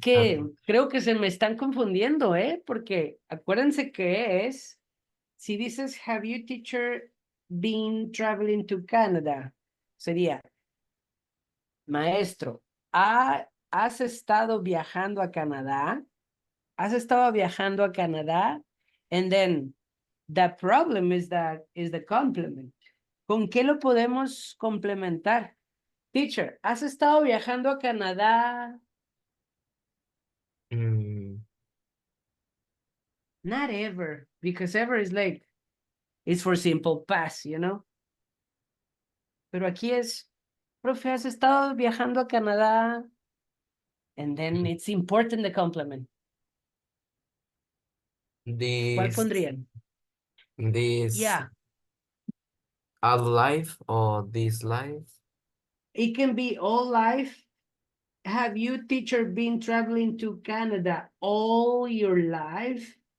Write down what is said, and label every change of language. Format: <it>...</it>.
<es>que creo que se me están confundiendo, ¿eh? Porque acuérdense que es, si dices,</es> <en>have you, teacher, been traveling to Canada?</en> <es>Sería, maestro, ¿has estado viajando a Canadá? ¿Has estado viajando a Canadá?</es> <en>And then, the problem is the complement.</en> <es>¿Con qué lo podemos complementar? Teacher, ¿has estado viajando a Canadá?</es> <en>Not ever, because ever is like, it's for simple past, you know?</en> <es>Pero aquí es, profe, ¿has estado viajando a Canadá?</es> <en>And then it's important the complement.</en> <es>¿Cuál</es> <en>This,</en> <es>pondrían? Yeah,</es> <en>all life or this life? it can be all life. Have you, teacher, been traveling to Canada all your life?</en>